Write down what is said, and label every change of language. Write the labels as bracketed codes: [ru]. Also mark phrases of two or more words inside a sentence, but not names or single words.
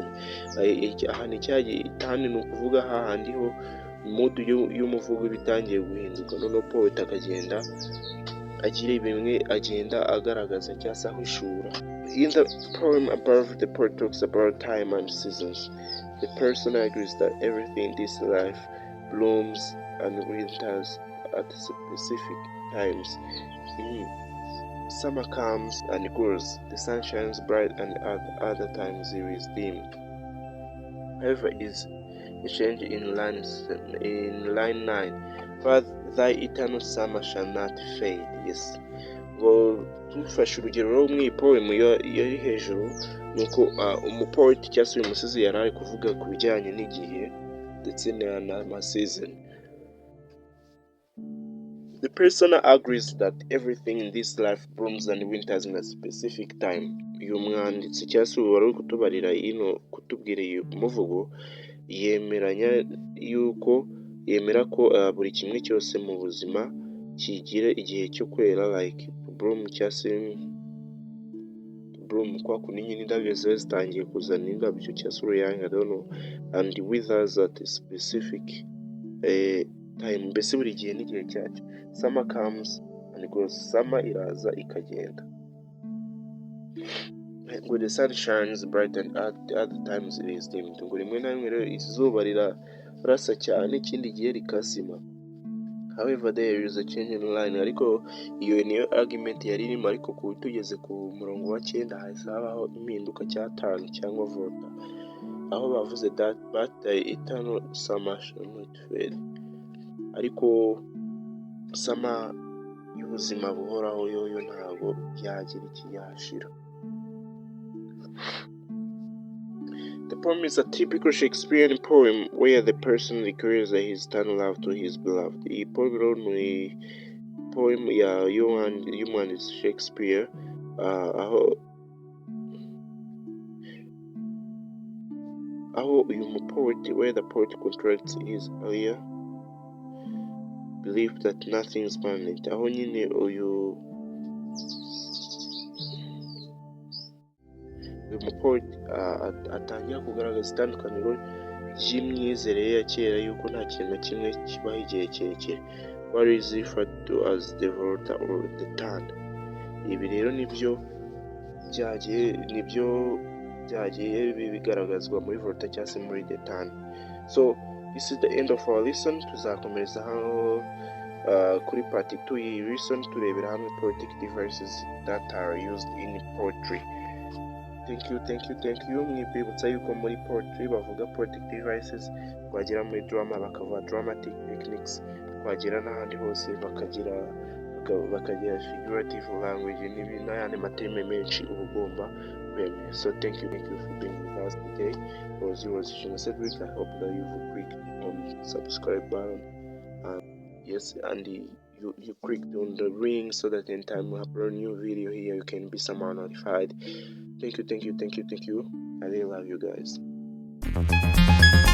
[rw] Aha ni ukuvuga hahandi ho mood y'umuvugo bitangiye guhinduka, noneho poet akagenda agira bimwe agenda agaragaza cyangwa se ahishura. [en] In the poem above, the poet talks about time and seasons. The person agrees that everything in this life blooms and winters at specific times. Summer comes and goes, the sun shines bright, and at other times it is dim. However, is a change in line 9. But thy eternal summer shall not fade. Yes. [rw] Ngo tufashe urugero rwo mu poem yari hejuru, nuko umupoet cyangwa se umusizi yari ari kuvuga ku bijyanye n'igihe ndetse na season. [en] The person agrees that everything in this life blooms and winters in a specific time. [rw] Uyu mwanditsi cyangwa se wari kutubarira kutubwira iyo muvugo yemera ko buri kimwe cyose mu buzima kigira igihe cyo kwera, [en] like bloom [rw] cyangwa se bloom kwa kundi nyine indabyo ziba zitangiye kuzana indabyo cyangwa se uruyange, [en] I don't know, and withers at a specific time. [rw] Mbese buri gihe n'igihe cyacyo. [en] Summer comes and goes, summer [rw] iraza ikagenda. [en] When the sun shines bright and at other times it is dim. [rw] Ngo rimwe na rimwe rero izuba rirasa cyane, ikindi gihe rikazima. [en] however there is a change in line. [rw] Ariko iyo niyo argument yari irimo, ariko tugeze ku murongo wa 9 hahise habaho impinduka cya turn cyangwa vote, aho bavuze [en] that but the eternal summer shall not fade. [rw] Ariko sama y'ubuzima buhoraho yoyo ntabwo yagira ikiyashira. [en] The poem is a typical Shakespearean poem where the person declares his eternal love to his beloved. [rw] Iyi poem rero ni poem y'umwanditsi Shakespeare, aho uyu mupoet, [en] where the poet contracts his earlier belief that nothing is permanent, [rw] aho nyine uyu mupoet atangira kugaragaza itandukaniro ry'imyizerere ya kera yuko nta kintu na kimwe kibaho igihe kirekire, [en] what is referred to as the volta or the turn. [rw] Ibi rero nibyo byagiye bigaragazwa muri volta cyangwa se muri [en] the turn. So this is the end of our lesson. [rw] Tuzakomereza hano kuri part 2 y'iyi lesson turebera hamwe [en] poetic devices that are used in poetry. Thank you. [rw] Mwibutsa yuko muri poetry bavuga [en] poetic devices, [rw] twagera muri drama bakavuga [en] dramatic techniques, [rw] twagera n'ahandi hose bakagira [en] figurative language [rw] n'ayandi mateme menshi uba ugomba kwemera. [en] So thank you for being with us today. I was yours, Cedric. I hope that you've clicked on subscribe button, and you clicked on the ring so that anytime we upload a new video here you can be somehow notified. Thank you. I really love you guys.